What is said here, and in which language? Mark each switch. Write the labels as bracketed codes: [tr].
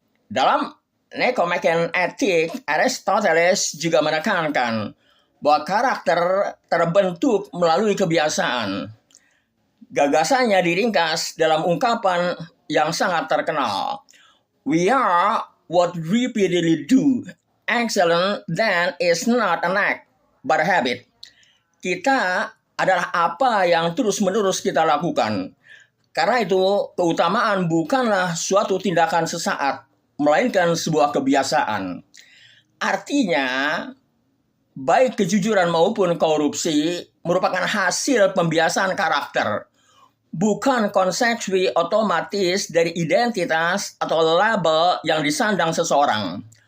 [id] Dalam Nicomachean Ethics, Aristoteles juga menekankan bahwa karakter terbentuk melalui kebiasaan. Gagasannya diringkas dalam ungkapan yang sangat terkenal. [en] We are what we repeatedly do. Excellent then is not an act, but a habit. [id] Kita adalah apa yang terus-menerus kita lakukan. Karena itu, keutamaan bukanlah suatu tindakan sesaat, melainkan sebuah kebiasaan. Artinya, baik kejujuran maupun korupsi merupakan hasil pembiasaan karakter, bukan konsekuensi otomatis dari identitas atau label yang disandang seseorang.